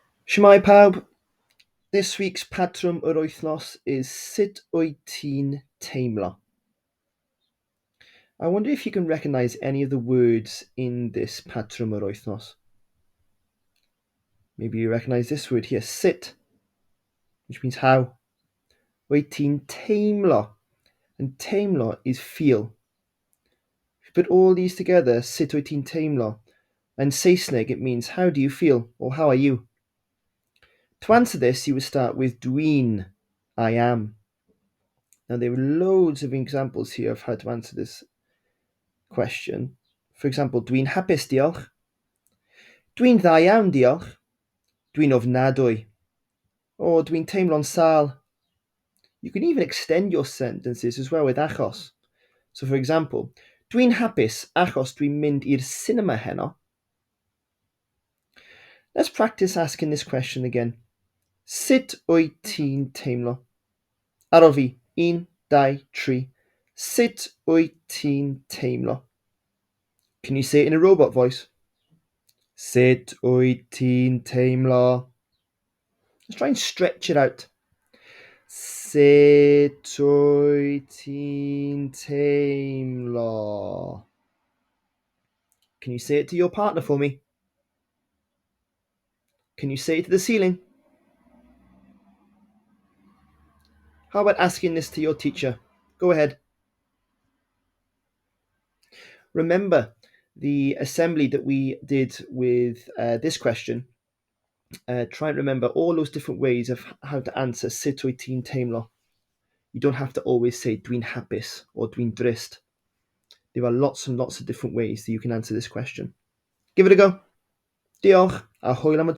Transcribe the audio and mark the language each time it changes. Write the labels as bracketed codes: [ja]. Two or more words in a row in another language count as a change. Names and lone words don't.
[cy] Shmai pawb, [en] this week's [cy] patrwm yr wythnos [en] is [cy] sut wyt ti'n teimlo? [en] I wonder if you can recognise any of the words in this [cy] patrwm yr wythnos. [en] Maybe you recognise this word here, sit, which means how. [cy] Wyt ti'n teimlo, [en] and teimlo is feel. If you put all these together, [cy] sut wyt ti'n teimlo, [en] in Saesneg it means how do you feel, or how are you? To answer this, you would start with dwi'n, I am. Now there are loads of examples here of how to answer this question. For example, [cy] dwi'n hapus diolch. Dwi'n dda iawn diolch. Dwi'n ofnadwy. Or dwi'n teimlo'n sâl. [en] You can even extend your sentences as well with achos. So for example, [cy] dwi'n hapus achos dwi'n mynd i'r cinema heno. [en] Let's practice asking this question again. [cy] Sut wyt ti'n teimlo? Aro fi, 1, 2, 3. Sut wyt ti'n teimlo? [en] Can you say it in a robot voice? [cy] Sut wyt ti'n teimlo? [en] Let's try and stretch it out. [cy] Sut wyt ti'n teimlo? [en] Can you say it to your partner for me? Can you say it to the ceiling? How about asking this to your teacher? Go ahead. Remember the assembly that we did with this question. Try and remember all those different ways of how to answer [cy] sut wyt ti'n teimlo. [en] You don't have to always say [cy] dwi'n hapus [en] or [cy] dwi'n drist. [en] There are lots and lots of different ways that you can answer this question. Give it a go. [cy] Diolch a hwyl am y